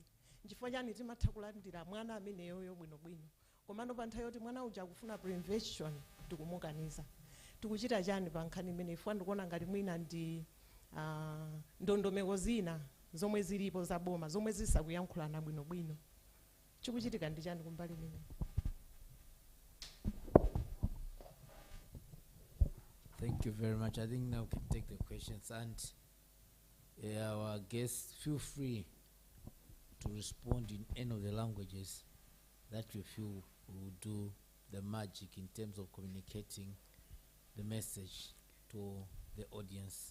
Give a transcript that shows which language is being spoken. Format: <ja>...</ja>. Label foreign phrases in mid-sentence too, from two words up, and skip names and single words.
<ny>Nchifukwa chani timatha kulandira mwana ameneyoyo bwinobwino, komano pa nthawi yoti mwana uja akufuna prevention tikumukaniza? Tikuchita chani pa nkhani imene? Ifuna ndikuona ngati mwina ndi ndondomeko zina zomwe zilipo za boma zomwe zisakuyankhulana bwinobwino. Chikuchitika ndi chani kumbali imene?</ny> <en>Thank you very much. I think now we can take the questions, and our guests feel free to respond in any of the languages that you feel will do the magic in terms of communicating the message to the audience.</en>